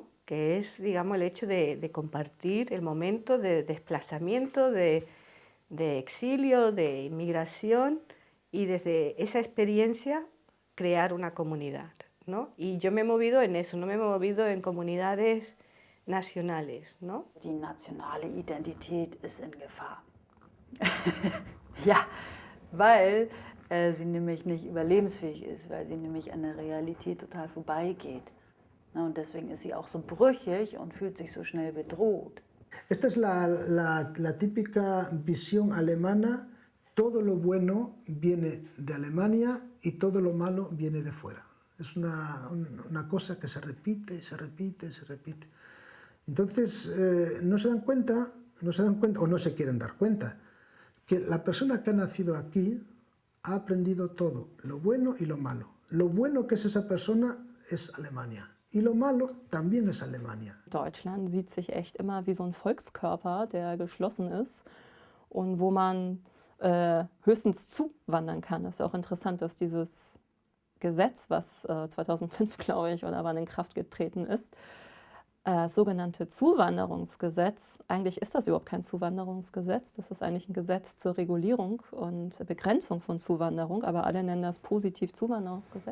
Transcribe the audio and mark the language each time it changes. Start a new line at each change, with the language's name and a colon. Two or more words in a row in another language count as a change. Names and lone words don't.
Spanish: Que es, digamos, el hecho de compartir el momento de desplazamiento, de exilio, de inmigración y desde esa experiencia crear una comunidad, ¿no? Y yo me he movido en eso, no me he movido en comunidades nationales, ¿no?
German: Die nationale Identität ist in Gefahr. Ja, weil sie nämlich nicht überlebensfähig ist, weil sie nämlich an der Realität total vorbeigeht. Und deswegen ist sie auch so brüchig und fühlt sich so schnell bedroht.
Spanish: Esta es la típica visión alemana, todo lo bueno viene de Alemania y todo lo malo viene de fuera. Es una cosa que se repite y se repite y se repite. Entonces no se dan cuenta o no se quieren dar cuenta que la persona que ha nacido aquí ha aprendido todo, lo bueno y lo malo. Lo bueno que es esa persona es Alemania. Y lo malo también es Alemania.
German: Deutschland sieht sich echt immer wie so ein Volkskörper, der geschlossen ist und wo man höchstens zuwandern kann. Das ist auch interessant, dass dieses Gesetz, was 2005, glaube ich, oder wann in Kraft getreten ist, das sogenannte Zuwanderungsgesetz, eigentlich ist das überhaupt kein Zuwanderungsgesetz, das ist eigentlich ein Gesetz zur Regulierung und Begrenzung von Zuwanderung, aber alle nennen das positiv Zuwanderungsgesetz.